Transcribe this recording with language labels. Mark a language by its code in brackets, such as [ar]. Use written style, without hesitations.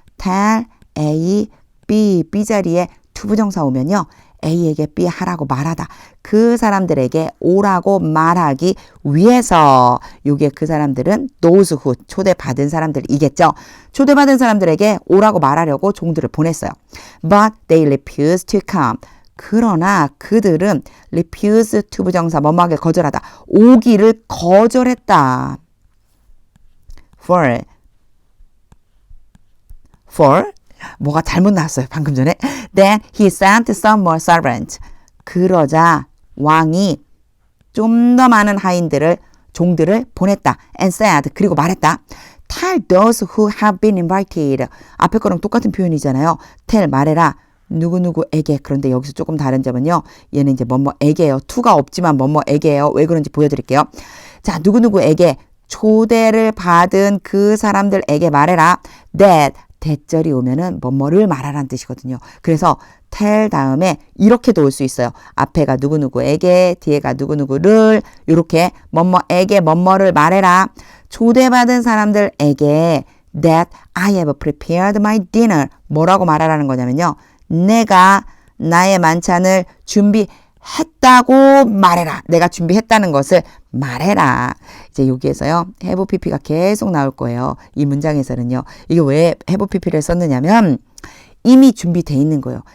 [ko] tell, A, B 자리에 투부정사 오면요. A에게 B 하라고 말하다. 그 사람들에게 오라고 말하기 위해서. 요게 그 사람들은 those who 초대받은 사람들이겠죠. 초대받은 사람들에게 오라고 말하려고 종들을 보냈어요. [en] But they refused to come. [ko] 그러나 그들은 refuse 투부정사 뭐뭐하게 거절하다. 오기를 거절했다. For 뭐가 잘못 나왔어요. 방금 전에. [en] Then he sent some more servants. [ko] 그러자 왕이 좀 더 많은 하인들을 종들을 보냈다. [en] And said. [ko] 그리고 말했다. [en] Tell those who have been invited. [ko] 앞에 거랑 똑같은 표현이잖아요. Tell 말해라. 누구누구에게. 그런데 여기서 조금 다른 점은요. 얘는 이제 뭐뭐에게요. to가 없지만 뭐뭐에게요. 왜 그런지 보여드릴게요. 자, 누구누구에게 초대를 받은 그 사람들에게 말해라. That 대절이 오면은 뭐뭐를 말하라는 뜻이거든요. 그래서 tell 다음에 이렇게도 올 수 있어요. 앞에가 누구누구에게, 뒤에가 누구누구를 이렇게 뭐뭐에게 뭐뭐를 말해라. 초대받은 사람들에게 [en] that I have prepared my dinner. [ko] 뭐라고 말하라는 거냐면요. 내가 나의 만찬을 준비했다고 말해라. 내가 준비했다는 것을 말해라. 이제 여기에서요. have pp가 계속 나올 거예요. 이 문장에서는요. 이게 왜 have pp를 썼느냐면 이미 준비돼 있는 거예요.